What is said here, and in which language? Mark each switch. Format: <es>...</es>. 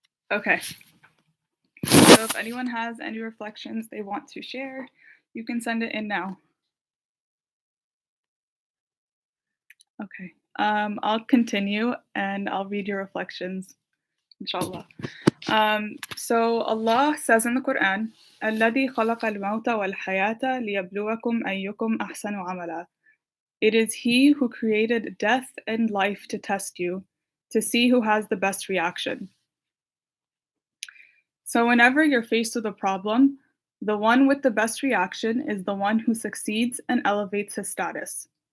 <en>Okay. So if anyone has any reflections they want to share, you can send it in now. Okay. I'll continue and I'll read your reflections, inshallah. So Allah says in the Quran,</en> <ar>الذي خلق الموت والحياة ليبلوكم أيكم أحسن عملا.</ar> <en>It is He who created death and life to test you, to see who has the best reaction. So whenever you're faced with a problem, the one with the best reaction is the one who succeeds and elevates his status.</en>